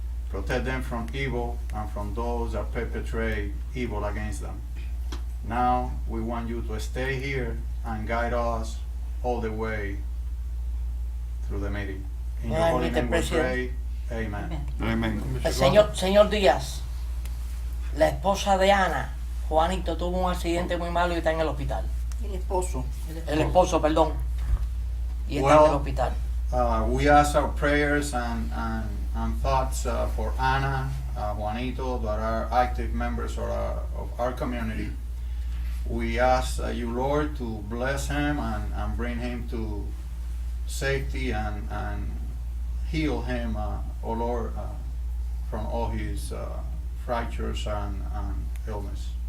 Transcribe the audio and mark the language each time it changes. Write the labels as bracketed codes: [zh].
[en] Protect them from evil and from those that perpetrate evil against them. Now we want you to stay here and guide us all the way through the meeting. In your holy name we pray. Amen. Amen. [es] El señor Díaz, la esposa de Ana, Juanito, tuvo un accidente muy malo y está en el hospital. El esposo. El esposo, perdón. Y está en el [en] Well, [es] hospital. [en] We ask our prayers and thoughts for Ana, Juanito, that are active members of our community. We ask you, Lord, to bless him and bring him to safety and heal him, oh Lord, from all his fractures and illness.